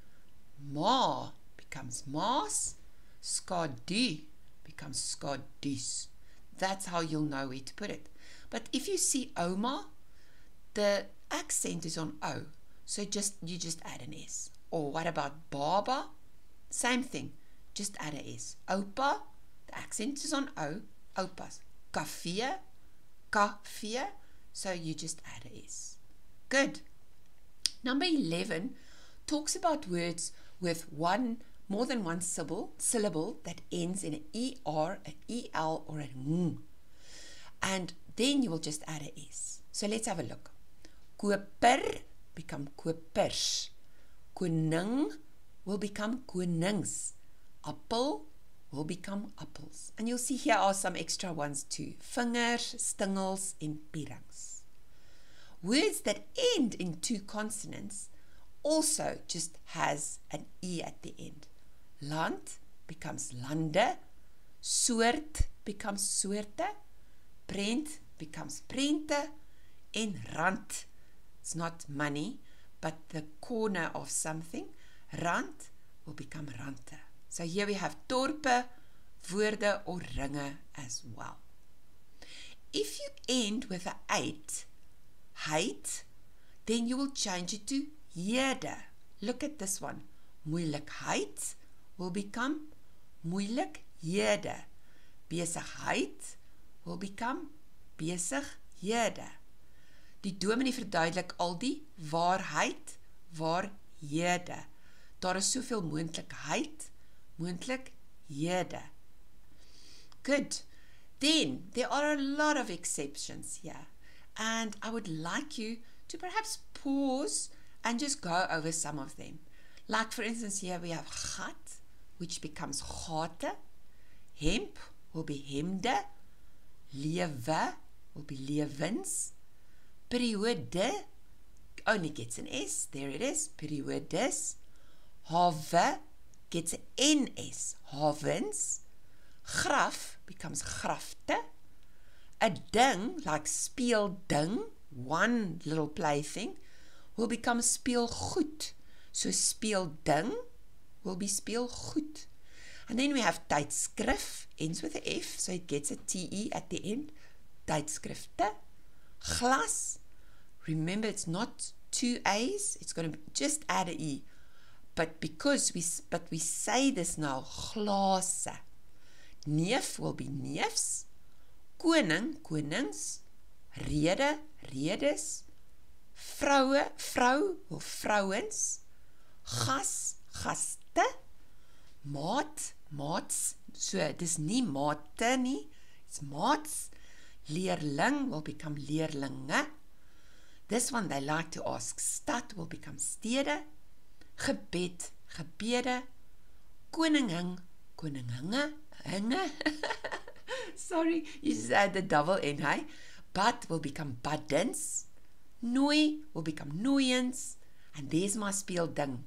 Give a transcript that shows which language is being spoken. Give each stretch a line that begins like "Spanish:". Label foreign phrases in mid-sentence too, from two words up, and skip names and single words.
English: Ma becomes maas. Skadu becomes skadus. That's how you'll know where to put it. But if you see oma, the accent is on O. So you just add an S. Or what about baba? Same thing. Just add an S. Opa, the accent is on O. Opas.
Afrikaans: Kafee, kafee.
English: So you just add an S. Good. Number 11 talks about words with more than one syllable that ends in an ER, an EL, or an ng. And then you will just add an S. So let's have a look. Koper become kopers. Koning will become konings. Appel will become apples. And you'll see here are some extra ones too.
Afrikaans: Vingers, stingels,
English: and pierings. Words that end in 2 consonants also just has an E at the end. Land becomes lande. Soort becomes soorte. Prent becomes prente.
Afrikaans: En rand,
English: it's not money, but the corner of something. Rand will become rante. So here we have
Afrikaans: dorpe, woorde,
English: or ringe as well. If you end with an 8, height, then you will change it to hede. Look at this one. Moeilikheid will become moeilikhede. Besigheid will become besighede.
Afrikaans: Die dominee verduidelik al die waarheid, waarhede. Daar is soveel moontlikheid, moontlikhede.
English: Good. Then, there are a lot of exceptions here. And I would like you to perhaps pause and just go over some of them. Like for instance, here we have gat, which becomes gate. Hemp will be hemde. Lewe will be lewens. Periode only gets an S. There it is. Periodes. Have gets an NS. Havens. Graf becomes grafte. A ding, like
Afrikaans: speel ding,
English: one little plaything, will become speelgoed. So
Afrikaans: speel ding
English: will be speelgoed. And then we have tydskrif, ends with an F, so it gets a TE at the end. Tydskrifte. Glas, remember it's not 2 A's, it's going to just add an E. But because we say this now, glase. Neef will be neefs.
Afrikaans: Koning, konings. Rede, redes. Vroue, vrou,
English: will vrouwens.
Afrikaans: Gas, gaste. Maat, maats. So, dis nie mate nie. It's maats.
English: Leerling will become leerlinge. This one they like to ask. Stad will become stede.
Afrikaans: Gebed, gebede. Koningin, koninginge.
English: Hinge. Sorry, you just add the double N, hey? Bad will become buddens. Nooi will become nooiens. And there's my
Afrikaans: speel ding.